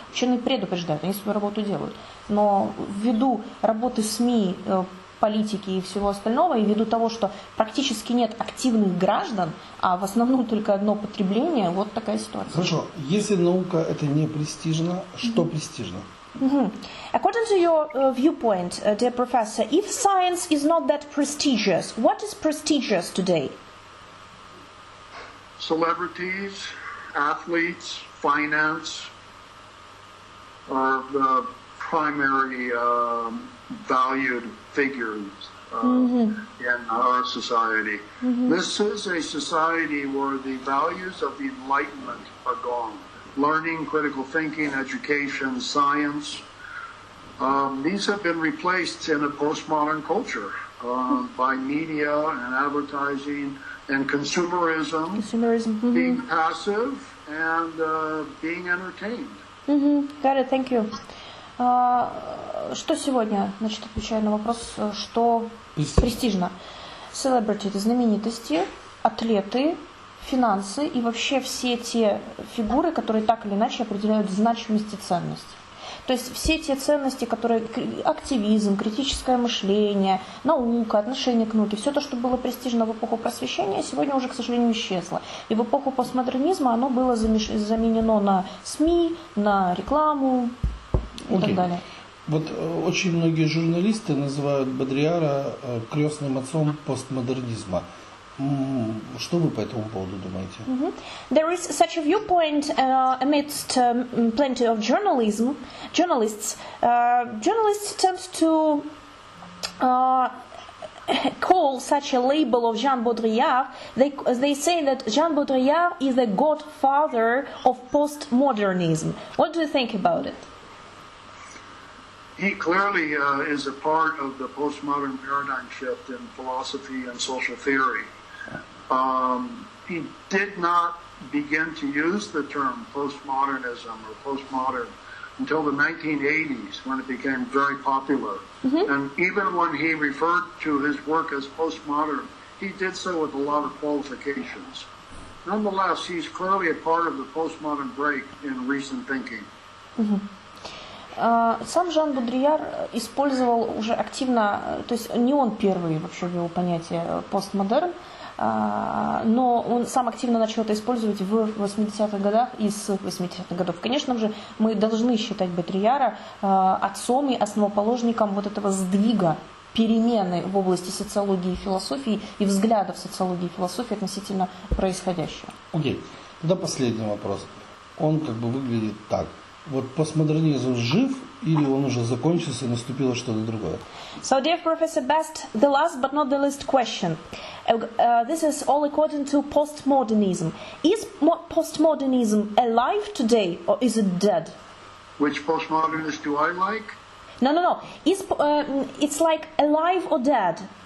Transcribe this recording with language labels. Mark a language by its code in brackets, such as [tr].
[ru] Ученые предупреждают, они свою работу делают. Но ввиду работы СМИ, политики и всего остального, и ввиду того, что практически нет активных граждан, а в основном только одно потребление, вот такая ситуация. Хорошо, если наука это не престижно, что престижно? [en] According to your viewpoint, dear professor, if science is not that prestigious, what is prestigious today? Celebrities, athletes, finance are the primary valued figures in our society. This is a society where the values of the Enlightenment are gone. Learning, critical thinking, education, science. These have been replaced in a postmodern culture by media and advertising and consumerism, being passive and being entertained. Got it, thank you. [ru] Что сегодня, значит, отвечаю на вопрос, что престижно? Celebrity – это знаменитости, атлеты, финансы и вообще все те фигуры, которые так или иначе определяют значимость и ценность. То есть все те ценности, которые активизм, критическое мышление, наука, отношение к науке, все то, что было престижно в эпоху просвещения, сегодня уже, к сожалению, исчезло. И в эпоху постмодернизма оно было заменено на СМИ, на рекламу и так далее. Вот очень многие журналисты называют Бодрияра крестным отцом постмодернизма. Что вы по этому поводу думаете? [en] There is such a viewpoint amidst plenty of journalists. Journalists tend to call such a label of Jean Baudrillard. They say that Jean Baudrillard is the godfather of postmodernism. What do you think about it? He clearly is a part of the postmodern paradigm shift in philosophy and social theory. He did not begin to use the term postmodernism or postmodern until the 1980s when it became very popular. And even when he referred to his work as postmodern, he did so with a lot of qualifications. Nonetheless, he's clearly a part of the postmodern break in recent thinking. [ru] Сам Жан Бодрияр использовал уже активно, то есть не он первый вообще ввел понятие постмодерн, но он сам активно начал это использовать в 80-х годах и с 80-х годов. Конечно же, мы должны считать Бодрияра отцом и основоположником вот этого сдвига, перемены в области социологии и философии и взглядов социологии и философии относительно происходящего. Окей. Тогда последний вопрос. Он как бы выглядит так. Вот постмодернизм жив или он уже закончился и наступило что-то другое? [en] So, dear Professor Best, the last but not the least question. This is all according to postmodernism. Is postmodernism alive today or is it dead? Which postmodernist do I like? No. It's like alive or dead.